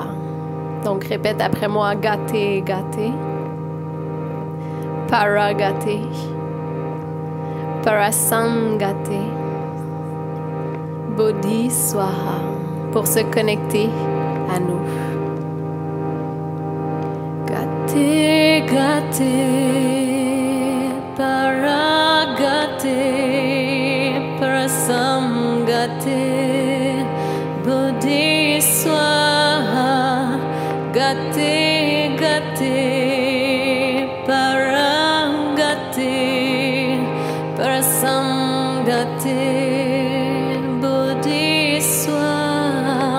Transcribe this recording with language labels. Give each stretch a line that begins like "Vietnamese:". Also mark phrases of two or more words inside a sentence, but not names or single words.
French: Donc, répète après moi,
Sanskrit: गते गते पारगते पारसंगते बोधि स्वाहा,
French: pour se connecter à nous.
Sanskrit: गते गते पारगते पारसंगते बोधि स्वाहा गते गते पारगते पारसंगते बोधि स्वाहा.